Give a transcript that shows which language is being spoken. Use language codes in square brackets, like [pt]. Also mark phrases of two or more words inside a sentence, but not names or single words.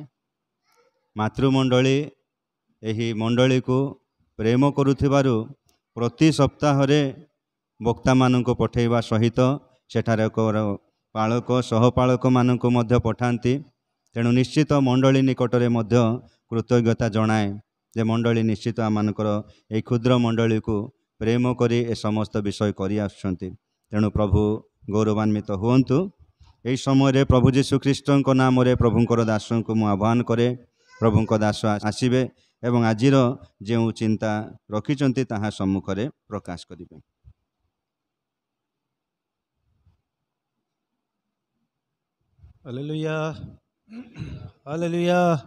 [or] ମାତୃମଣ୍ଡଳୀ ଏହି ମଣ୍ଡଳୀ କୁ ପ୍ରେମ କରୁଥିବାରୁ ପ୍ରତି ସପ୍ତାହ ରେ ବକ୍ତା ମାନଙ୍କ ପଠେଇବା ସହିତ ସେଠାରେ ପାଳକ ସହପାଳକ ମାନଙ୍କ ମଧ୍ୟ ପଠାନ୍ତି। ତେଣୁ ନିଶ୍ଚିତ ମଣ୍ଡଳୀ ନିକଟରେ ମଧ୍ୟ କୃତଜ୍ଞତା ଜଣାଏ ଯେ ମଣ୍ଡଳୀ ନିଶ୍ଚିତ ଆମମାନଙ୍କର ଏ କ୍ଷୁଦ୍ର ମଣ୍ଡଳୀ କୁ ପ୍ରେମ କରି ଏ ସମସ୍ତ ବିଷୟ କରି ଆଛନ୍ତି। ତେଣୁ ପ୍ରଭୁ ଗୌରବାନ୍ୱିତ ହୁଅନ୍ତୁ। ଏହି ସମୟ ରେ ପ୍ରଭୁ ଯୀଶୁ ଖ୍ରୀଷ୍ଟଙ୍କ ନାମ ରେ ପ୍ରଭୁଙ୍କର ଦାସଙ୍କୁ ମୁଁ ଆହ୍ୱାନ କରେ। ପ୍ରଭୁଙ୍କ ଦାସ ଆସିବେ ଏବଂ ଆଜିର ଯୋ ଚିନ୍ତା ରଖିଛନ୍ତି ତାହା ସମ୍ମୁଖରେ ପ୍ରକାଶ କରିବେ। ହାଲେଲୁୟା ହାଲେଲୁୟା।